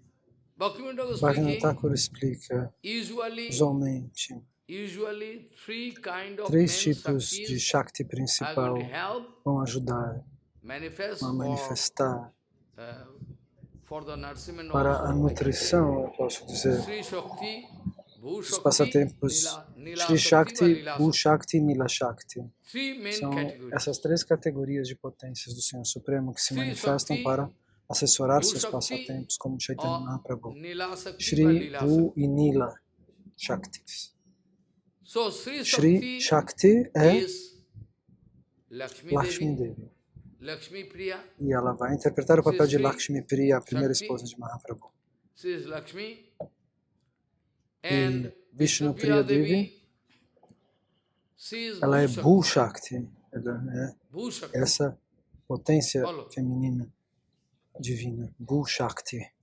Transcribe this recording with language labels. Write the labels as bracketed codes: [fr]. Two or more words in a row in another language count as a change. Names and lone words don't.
[pt] Bhaktivinoda Thakur explica, usualmente, 3 tipos de Shakti principal vão ajudar a manifestar para a nutrição, eu posso dizer, os passatempos Sri Shakti, Bhu Shakti e Nila Shakti. São essas 3 categorias de potências do Senhor Supremo que se manifestam para assessorar seus passatempos como Chaitanya Mahaprabhu. Shri, Bhu e Nila Shaktis. Shri Shakti é Lakshmi Devi. E ela vai interpretar o papel de Lakshmi Priya, a primeira esposa de Mahaprabhu. E Vishnupriya Devi, ela é Bhu Shakti, ela é essa potência feminina divina, Bhu Shakti.